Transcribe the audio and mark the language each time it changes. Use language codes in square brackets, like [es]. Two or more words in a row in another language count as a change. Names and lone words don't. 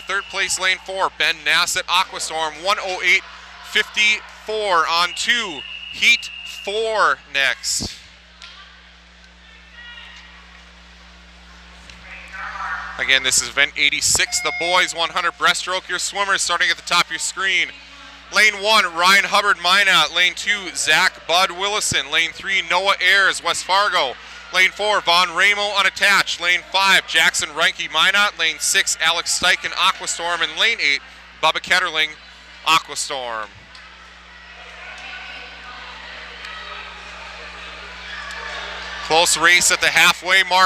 [en] 3rd place, lane 4, Ben Nassett, Aquastorm, 1:08.54. On to heat 4 next. Again, this is event 86, the boys 100 breaststroke. Your swimmers starting at the top of your screen. Lane 1, Ryan Hubbard, Minot. Lane 2, Zach Bud Willison. Lane 3, Noah Ayers, West Fargo. Lane 4, Von Ramo unattached. Lane 5, Jackson Reinke Minot. Lane 6, Alex Steichen Aquastorm. And lane 8, Bubba Ketterling Aquastorm. Close race at the halfway mark.